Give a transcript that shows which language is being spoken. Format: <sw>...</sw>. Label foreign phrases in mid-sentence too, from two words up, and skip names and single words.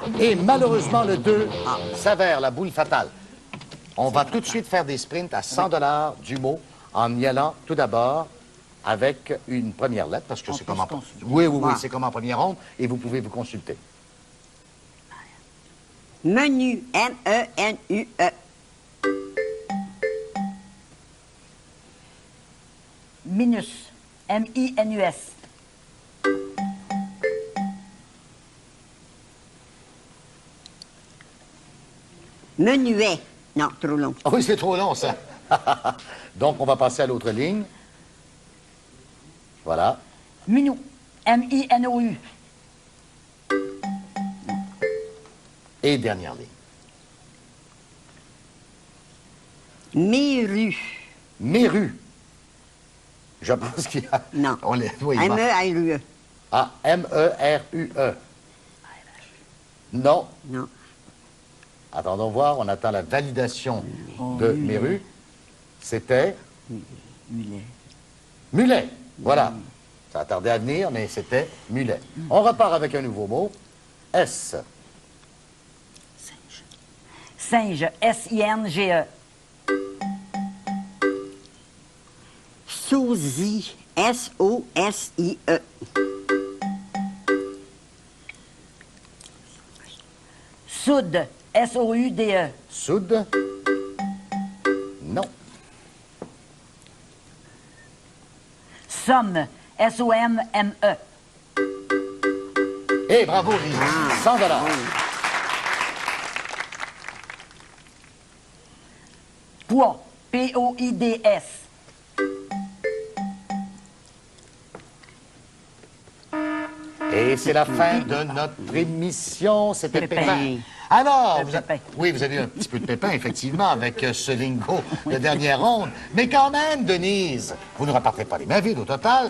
<fr>Et malheureusement, le 2 s'avère la boule fatale. On va tout de suite faire des sprints à 100 $ du mot en y allant tout d'abord avec une première lettre, parce que On c'est peut comme se en... consulter. Oui, oui, oui, Ouais. c'est comme en première ronde, et vous pouvez vous consulter. Menu. M-E-N-U-E. Minus. M-I-N-U-S. Menuet. Non, trop long. Ah oui, c'est trop long, ça. Donc, on va passer à l'autre ligne. Voilà. Minou. M-I-N-O-U. Et dernière ligne. Méru. Méru. Je pense qu'il y a... Non. On les... oui, il manque. M-E-R-U-E. Ah, M-E-R-U-E. Non. Non. Attendons voir, on attend la validation de Méru. C'était Mulet. mulet. Voilà. Ça a tardé à venir, mais c'était mulet. On repart avec un nouveau mot. S. Singe. S-I-N-G-E. Sosie. S-O-S-I-E. Soude. S-O-U-D-E. Soude. Non. Somme. S-O-M-M-E. Eh, bravo, Lise. 100 $. Poids. P-O-I-D-S. Et c'est la fin de notre émission. C'était Pépin. Pépin. Alors, Le Pépin. oui, vous avez eu un petit peu de Pépin, effectivement, avec ce lingo de dernière ronde. Mais quand même, Denise, vous ne repartez pas les mains vides au total.</fr>